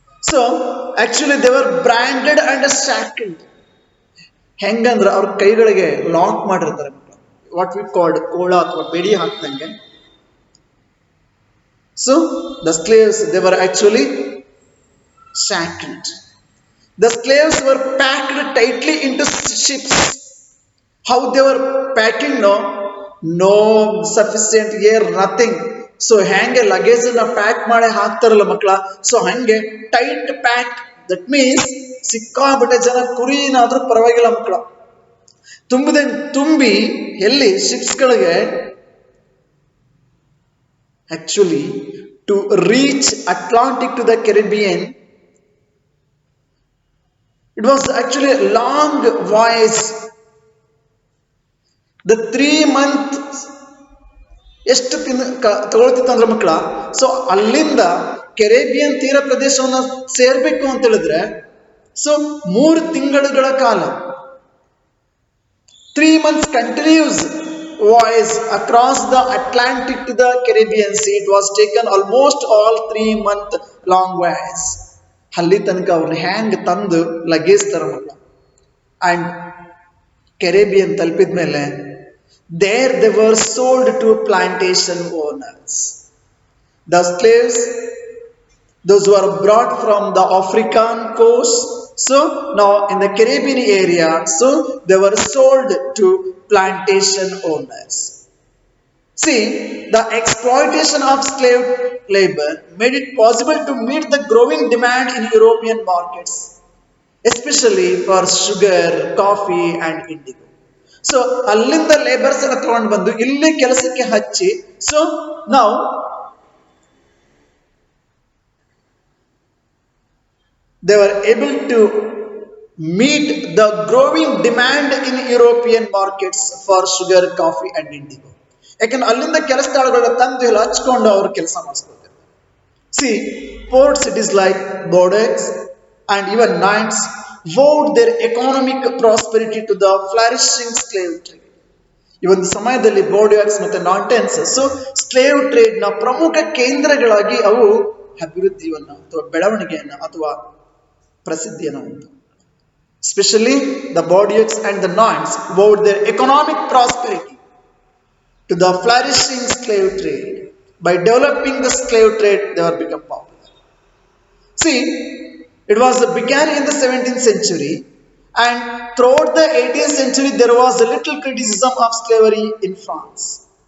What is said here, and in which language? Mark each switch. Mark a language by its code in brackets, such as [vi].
[en] So actually they were branded and shackled. [kn] ಹೆಂಗಂದ್ರೆ ಅವ್ರ ಕೈಗಳಿಗೆ ಲಾಕ್ ಮಾಡಿರ್ತಾರೆ, [en] what we called [kn] ಕೋಳ ಅಥವಾ ಬೆಡಿ ಹಾಕ್ದಂಗೆ. [en] So the slaves they were actually shackled. The slaves were packed tightly into ships. How they were packing? No sufficient air, nothing. [kn] So hange luggage na pack ಮಾಡಿ ಹಾಕ್ತಾರಲ್ಲ ಮಕ್ಕಳ, so ಹಂಗೆ tight pack. [en] that means [kn] ಸಿಕ್ಕಾಬಿಟ್ಟೆ ಜನ ಕುರಿನಾದ್ರೂ ಪರವಾಗಿಲ್ಲ ಮಕ್ಕಳ, ತುಂಬಿ ಎಲ್ಲಿ ಶಿಪ್ಸ್ಗಳಿಗೆ [en] Actually to reach Atlantic to the Caribbean. It was actually a long voyage. The 3 months [kn] ಎಷ್ಟು ತಗೊಳ್ತಿತ್ತು ಅಂದ್ರೆ ಮಕ್ಕಳ, ಸೊ ಅಲ್ಲಿಂದ ಕೆರೇಬಿಯನ್ ತೀರ ಪ್ರದೇಶವನ್ನು ಸೇರ್ಬೇಕು ಅಂತ ಹೇಳಿದ್ರೆ ಸೊ 3 ತಿಂಗಳುಗಳ ಕಾಲ, [en] 3 months continuous voyage across the Atlantic to the Caribbean Sea. It was taken almost all 3-month long voyage. [kn] ಅಲ್ಲಿ ತನಕ ಅವ್ರನ್ನ ಹ್ಯಾಂಗ್ ತಂದು ಲಗೇಜ್ ತರ ಮಕ್ಕಳ ಅಂಡ್ ಕೆರೇಬಿಯನ್ ತಲುಪಿದ ಮೇಲೆ [en] There they were sold to plantation owners. The slaves those who are brought from the African coast, so now in the Caribbean area, so they were sold to plantation owners. See, the exploitation of slave labor made it possible to meet the growing demand in European markets, especially for sugar, coffee and indigo. [kn] So ಅಲ್ಲಿಂದ labours ಅನ್ನ ತಗೊಂಡು ಬಂದು ಇಲ್ಲಿ ಕೆಲಸಕ್ಕೆ ಹಚ್ಚಿ, so ನಾವು [en] they were able to meet the growing demand in European markets for sugar, coffee and indigo. [kn] ಯಾಕಂದ್ರೆ ಅಲ್ಲಿಂದ ಕೆಲಸದಾಳುಗಳ ತಂದು ಇಲ್ಲಿ ಹಚ್ಕೊಂಡು ಅವರು ಕೆಲಸ ಮಾಡಿಸ್ಕೊಳ್ತಾರೆ. [en] See, port cities like Bordeaux and even Nantes vowed their economic prosperity to the flourishing slave trade. [kn] ಈ ಒಂದು ಸಮಯದಲ್ಲಿ ಬೋರ್ಡಿಯಾಕ್ಸ್ ಮತ್ತೆ ನಾಂಟೆನ್ಸ್ ಸೊ ಸ್ಲೇವ್ ಟ್ರೇಡ್ ನ ಪ್ರಮುಖ ಕೇಂದ್ರಗಳಾಗಿ ಅವು ಅಭಿವೃದ್ಧಿಯನ್ನು ಅಥವಾ ಬೆಳವಣಿಗೆಯನ್ನು ಅಥವಾ ಪ್ರಸಿದ್ಧಿಯನ್ನು ಹೊಂದಿತು. [en] Especially the Bordeaux and the Nantes vowed their economic prosperity to the flourishing slave trade. By developing the slave trade, they were become popular. See, it was began in the 17th century, and throughout the 18th century there was a little criticism of slavery in France.